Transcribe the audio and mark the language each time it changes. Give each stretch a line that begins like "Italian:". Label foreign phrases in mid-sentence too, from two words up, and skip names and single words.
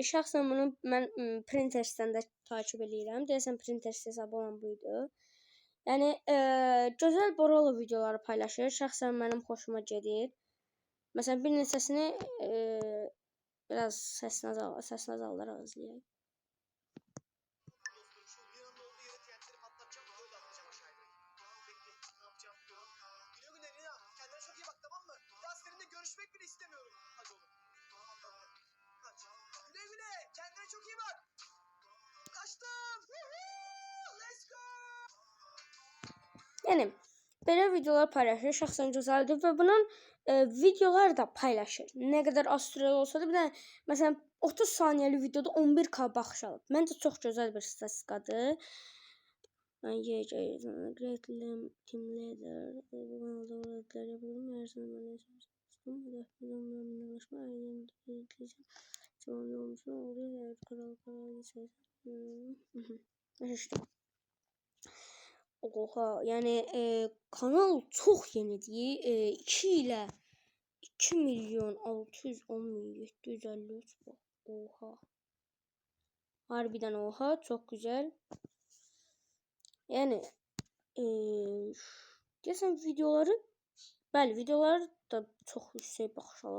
Azerbaijani: Şəxsən bunu mən Pinterestdən də takib edirəm. Deyəsən Pinterest hesabı olan buydu. Yəni gözəl Boralo videoları paylaşır. Şəxsən mənim xoşuma gedir. Məsələn, bir neçəsini biraz səsini azaldaraq izləyək.
Turkish: Görüşmek bile istemiyorum. Hadi oğlum. Kaç. Güle güle. Kendine çok iyi bak. Kaçtım.
English: Let's go.
Azerbaijani: Yəni belə videolar paylaşır, şəxsən gözəldir və bunun videolar da paylaşır. Nə qədər az sürəli olsa da, bir də məsələn 30 saniyəlik videoda 11k baxış alıb. Məncə çox gözəl bir statistikadır.
English: Great team leader. Oha,
Azerbaijani: yəni kanal çox yenidir. 2 ilə 2.610.753 bax. Oha. Harbiden oha, çox gözəl. Yəni deyəsən videoları, bəli, videolar da çox yüksək baxış alıb.